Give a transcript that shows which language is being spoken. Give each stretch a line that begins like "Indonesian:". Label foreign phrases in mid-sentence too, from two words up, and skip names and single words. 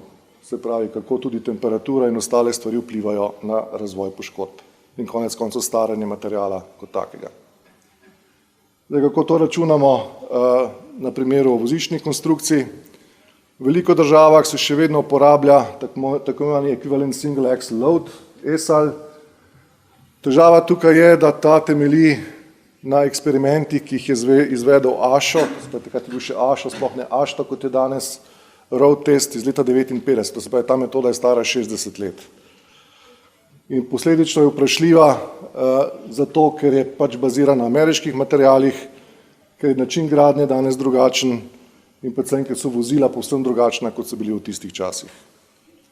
Slovenian: Se pravi, kako tudi temperatura in ostale stvari vplivajo na razvoj poškodb in konec koncev staranje materiala kot takega. Zdaj, kako to računamo na primeru vozičnih konstrukcij? V veliko državah se še vedno uporablja tako imenovani
English: equivalent single axle load,
Slovenian: ESAL. Težava tukaj je, da ta temelji na eksperimentih, ki jih je izvedel ASHO, takrat je bil še ASHO, sploh ne ASHTO, kot je danes,
English: road test
Slovenian: iz leta 1959, to se pravi, ta metoda je stara 60 let. In posledično je vprašljiva zato, ker je pač bazirana na ameriških materialih, ker je način gradnje danes drugačen in predvsem, ker so vozila povsem drugačna, kot so bili v tistih časih.